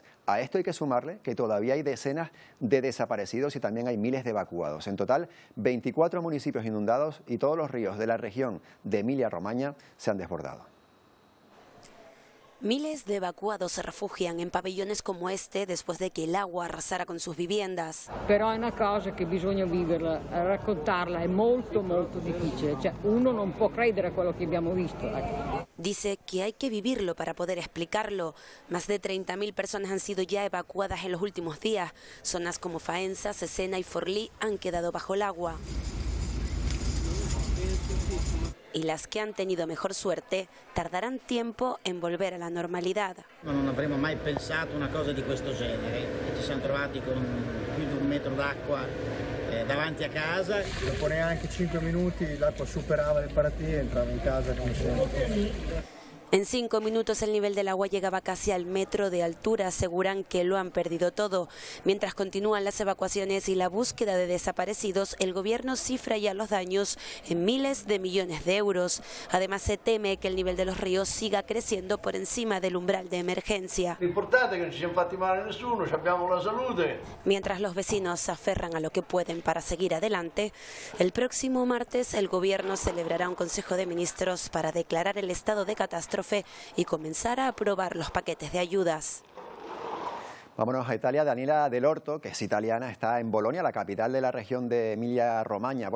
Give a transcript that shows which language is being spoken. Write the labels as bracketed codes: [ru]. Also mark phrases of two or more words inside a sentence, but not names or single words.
[es] A esto hay que sumarle que todavía hay decenas de desaparecidos y también hay miles de evacuados. En total, 24 municipios inundados y todos los ríos de la región de Emilia-Romagna se han desbordado. Miles de evacuados se refugian en pabellones como este después de que el agua arrasara con sus viviendas. [it] Però è una cosa che bisogna viverla, raccontarla è molto difficile, cioè uno non può credere a quello che abbiamo visto. [es] Dice que hay que vivirlo para poder explicarlo. Más de 30.000 personas han sido ya evacuadas en los últimos días. Zonas como Faenza, Cesena y Forlì han quedado bajo el agua. Y las que han tenido mejor suerte tardarán tiempo en volver a la normalidad. [it] Non avremmo mai pensato una cosa di questo genere. Ci siamo trovati con più di 1 metro d'acqua davanti a casa. Dopo neanche 5 minuti l'acqua superava le paratie e entrava in casa come sempre. [es] En 5 minutos el nivel del agua llegaba casi al metro de altura. Aseguran que lo han perdido todo. Mientras continúan las evacuaciones y la búsqueda de desaparecidos, el gobierno cifra ya los daños en miles de millones de euros. Además, se teme que el nivel de los ríos siga creciendo por encima del umbral de emergencia. [it] L'importante è che non ci siamo fatti male a nessuno, abbiamo la salute. [es] Mientras los vecinos se aferran a lo que pueden para seguir adelante, el próximo martes el gobierno celebrará un Consejo de Ministros para declarar el estado de catástrofe y comenzar a aprobar los paquetes de ayudas. Vámonos a Italia. Daniela Del Orto, que es italiana, está en Bolonia, la capital de la región de Emilia-Romagna.